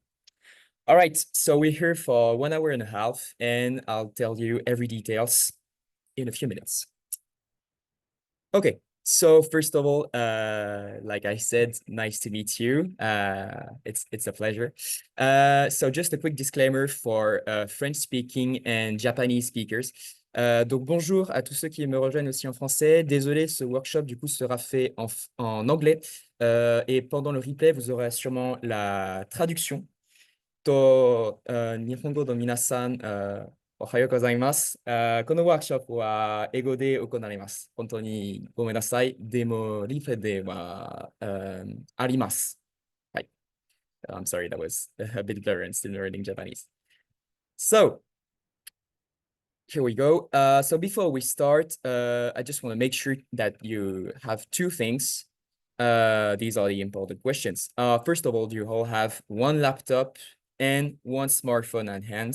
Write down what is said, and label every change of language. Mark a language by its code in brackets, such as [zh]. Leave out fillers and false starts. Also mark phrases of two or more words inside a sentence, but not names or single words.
[en] All right, so we're here for 1 hour and a half, and I'll tell you every details in a few minutes. Okay, so first of all, like I said, nice to meet you. It's a pleasure. So just a quick disclaimer for French-speaking and Japanese speakers. [fr] Donc bonjour à tous ceux qui me rejoignent aussi en français. Désolé, ce workshop du coup sera fait en anglais. Et pendant le replay, vous aurez sûrement la traduction. [ja] と日本語の皆さん、おはようございます. このワークショップは英語で行われます。本当にごめんなさい。でも、リプレイでは、あります。 [en] はい。I'm sorry, that was a bit blurry and still learning Japanese. So, here we go. So before we start, I just want to make sure that you have two things. These are the important questions. First of all, do you all have one laptop and one smartphone on hand?